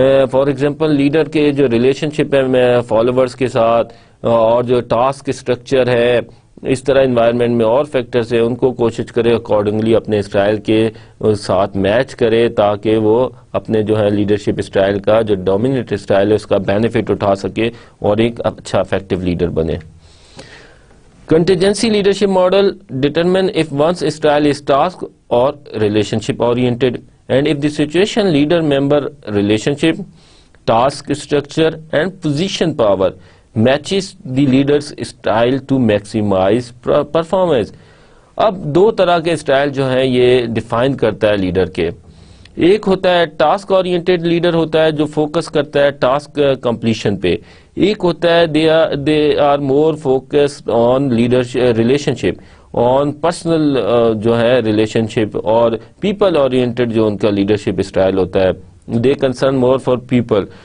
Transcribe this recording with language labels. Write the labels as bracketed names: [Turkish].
[Urdu] For example leader کے جو relation شپ ہے فالوورز کے ساتھ, اور جو ٹاسک اسٹرکچر ہے, اس طرح انوائرمنٹ میں اور فیکٹرز ہیں, ان کو کوشش کرے اکارڈنگلی اپنے اسٹائل کے ساتھ میچ کرے, تاکہ وہ اپنے جو ہے لیڈرشپ اسٹائل کا جو ڈومیننٹ اسٹائل ہے اس کا بینیفٹ اٹھا سکے اور ایک اچھا افیکٹو لیڈر بنے. [English] Contingency leadership model determine if one's style is task or relationship oriented, and if the situation leader member relationship, task structure and position power matches the leader's style to maximize performance. [Urdu] اب دو طرح کے style جو ہیں یہ define کرتا ہے leader کے. ایک ہوتا ہے ٹاسک اورینٹیڈ لیڈر ہوتا ہے جو فوکس کرتا ہے ٹاسک کمپلیشن پہ. ایک ہوتا ہے [English] they are more focused on leadership relationship, [Urdu] on personal جو ہے ریلیشن شپ, اور پیپل اورینٹیڈ جو ان کا لیڈرشپ اسٹائل ہوتا ہے, [English] They concern more for people.